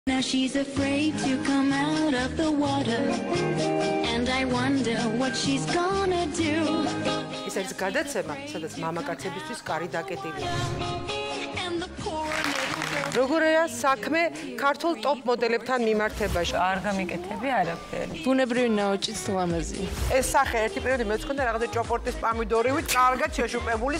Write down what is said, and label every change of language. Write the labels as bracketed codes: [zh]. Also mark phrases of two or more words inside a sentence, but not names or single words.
[en] Now she's afraid to come out of the water, and I wonder what she's gonna do. [ka] ეს არის გადაცემა, სადაც მამაკაცებისთვის კარი დაკეტილია. როგორია საქმე ქართულ ტოპ მოდელებთან მიმართებაში? არ გამიკეთები არაფერი. ბუნებრივი ნაოჭიც ლამაზი. ეს სახე ერთი პერიოდი მეც მქონდა რაღაცა ჭოპორტის პამიდორივით კარგად შეშუპებულის.